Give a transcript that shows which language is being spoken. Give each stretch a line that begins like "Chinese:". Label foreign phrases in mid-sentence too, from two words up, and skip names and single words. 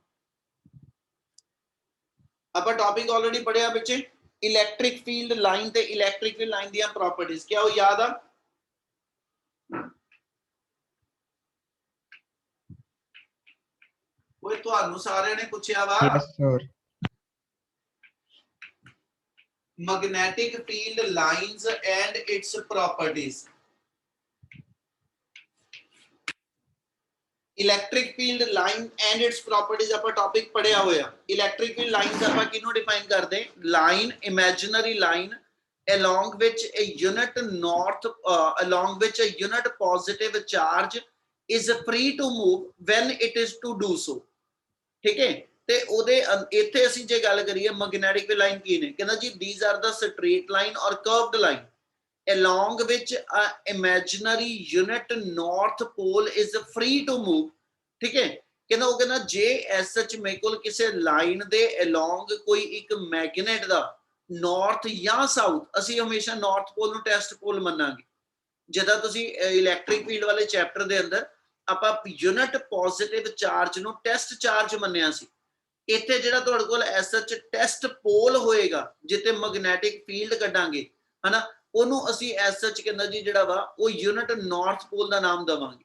Punjabi: ਆਪਾਂ
English: topic already
Punjabi: ਪੜਿਆ ਬੱਚੇ,
English: electric field line
Punjabi: ਤੇ
English: electric field line
Punjabi: ਦੀਆਂ ਪ੍ਰੋਪਰਟੀਜ਼। ਕਿਆ ਉਹ ਯਾਦ ਆ? ਉਹ ਤੁਹਾਨੂੰ ਸਾਰਿਆਂ ਨੇ ਪੁੱਛਿਆ ਵਾ
English: Yes, sir. magnetic field lines and its properties। electric field line and its properties
Punjabi: ਆਪਾਂ ਟੌਪਿਕ ਪੜਿਆ ਹੋਇਆ।
English: electric field lines
Punjabi: ਆਪਾਂ ਕਿਹਨੂੰ ਡਿਫਾਈਨ ਕਰਦੇ?
English: line, imaginary line along which a unit north along which a unit positive charge is free to move when it is to do so,
Punjabi: ਠੀਕ ਹੈ। ਤੇ ਉਹਦੇ ਇੱਥੇ ਅਸੀਂ ਜੇ ਗੱਲ ਕਰੀਏ ਮੈਗਨੈਟਿਕ ਫੀਲਡ ਲਾਈਨ ਕੀ ਨੇ, ਕਹਿੰਦਾ ਜੀ
English: these are the straight line or curved line along which a imaginary unit north pole is free to move,
Punjabi: ਠੀਕ ਹੈ। ਕਹਿੰਦਾ ਉਹ ਕਹਿੰਦਾ ਜੇ
English: as such
Punjabi: ਮੇਰੇ ਕੋਲ ਕਿਸੇ ਲਾਈਨ ਦੇ along ਕੋਈ ਇੱਕ ਮੈਗਨੇਟ ਦਾ ਨਾਰਥ ਜਾਂ ਸਾਊਥ, ਅਸੀਂ ਹਮੇਸ਼ਾ
English: north pole
Punjabi: ਨੂੰ
English: test pole
Punjabi: ਮੰਨਾਂਗੇ। ਜਿੱਦਾਂ ਤੁਸੀਂ
English: electric field
Punjabi: ਵਾਲੇ ਚੈਪਟਰ ਦੇ ਅੰਦਰ ਆਪਾਂ
English: unit positive charge
Punjabi: ਨੂੰ
English: test charge
Punjabi: ਮੰਨਿਆ ਸੀ, ਇੱਥੇ ਜਿਹੜਾ ਤੁਹਾਡੇ ਕੋਲ
English: as such test pole
Punjabi: ਹੋਏਗਾ ਜਿੱਥੇ
English: magnetic field
Punjabi: ਕੱਢਾਂਗੇ, ਹਨਾ, ਉਹਨੂੰ ਅਸੀਂ
English: as such
Punjabi: ਕਹਿੰਦਾ ਜੀ ਜਿਹੜਾ ਵਾ ਉਹ
English: unit north pole
Punjabi: ਦਾ ਨਾਮ ਦੇਵਾਂਗੇ।